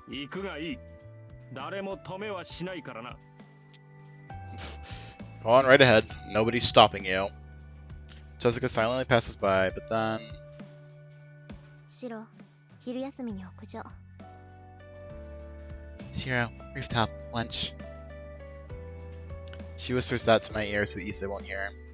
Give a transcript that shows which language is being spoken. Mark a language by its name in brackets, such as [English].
[Japanese] 行くがいい。誰も止めはしないからな。 [English] Go on right ahead. Nobody's stopping you. Tosuka silently passes by, but then... [Japanese] シロ、昼休みに屋上。 [English] Shiro, rooftop, lunch. She whispers that to my ear so Issei won't hear.